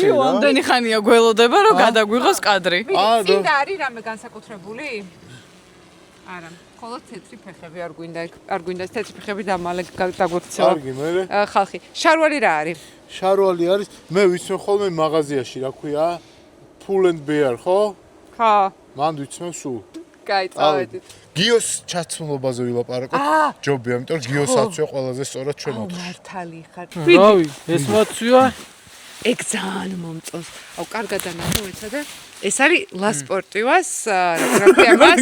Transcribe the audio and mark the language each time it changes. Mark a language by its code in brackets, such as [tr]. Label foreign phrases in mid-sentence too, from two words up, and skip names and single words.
[ka] იო, ამდენი ხანია გველოდება, რომ გადაგვიღოს კადრი. წინდა არის რამე განსაკუთრებული? არა. ხოლო თეთრი ფეხები არ გვინდა ეს თეთრი ფეხები და მალე დაგვექცევა. კარგი, მე. ხალხი. შარვალი რა არის? შარვალი არის, მე ვიცმე ხოლმე მაღაზიაში, რა ქვია? Pull and Bear, ხო? ხო. მან ვიცმე სულ. კაი, წავედით. გიოს ჩაცმულობაზე ვილაპარაკოთ. ჯობია, იმიტომ რომ გიოს აცვია ყველაზე სწორად ჩვენ ოთხში. მართალი ხარ. რავი, ეს მაცვია ეგ ძალიან მომწონს. აუ, კარგად ანახო მეცადე. ეს არის ლასპორტივას, რა ქვია მას?